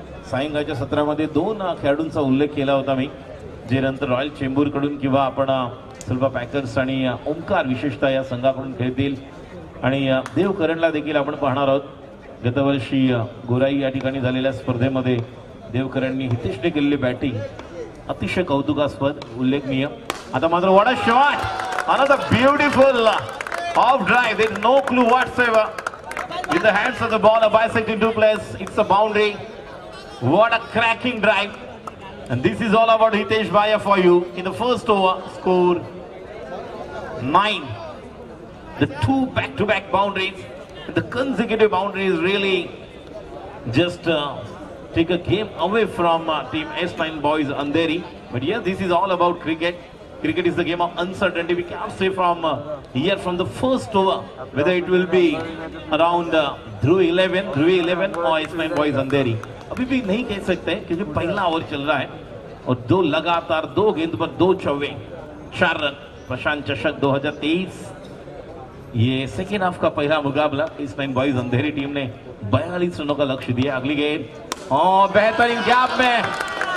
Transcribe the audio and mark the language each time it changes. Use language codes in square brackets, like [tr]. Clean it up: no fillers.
[mr] सायंकाळच्या सत्रामध्ये 2 खेळाडूंचा उल्लेख केला होता मी, जे नंतर रॉयल चेंबूरकडून किंवा आपण सिल्वा पॅकर्स आणि ओमकार विशेषतः या संघाकडून खेळतील. आणि देवकरणला देखील आपण पाहणार आहोत. गतवर्षी गोराई या ठिकाणी झालेल्या स्पर्धेमध्ये देवकरणनी हितेशने केलेली बॅटिंग अतिशय कौतुकास्पद, उल्लेखनीय. [en] आता मात्र what a shot, another beautiful off drive. There is no clue whatsoever in the hands of the ball, a bisecting duplex, it's a boundary. What a cracking drive, and this is all about Hitesh Bhaiya for you. In the first over, score 9. The 2 back-to-back boundaries, the consecutive boundaries really just take a game away from team S9 boys Andheri. But yeah, this is all about cricket. Cricket is the game of uncertainty. We can't say from here from the first over whether it will be around Dhruv 11 or S9 boys Andheri. [hi] अभी भी नहीं कह सकते क्योंकि पहला over चल रहा है और 2 लगातार 2 गेंद पर 2 चौवे, 4 रन. प्रशांत चषक 2023, ये सेकेंड हाफ का पहला मुकाबला. S9 बॉयज अंधेरी टीम ने 42 रनों का लक्ष्य दिया. अगली गेंद और बेहतरीन गैप में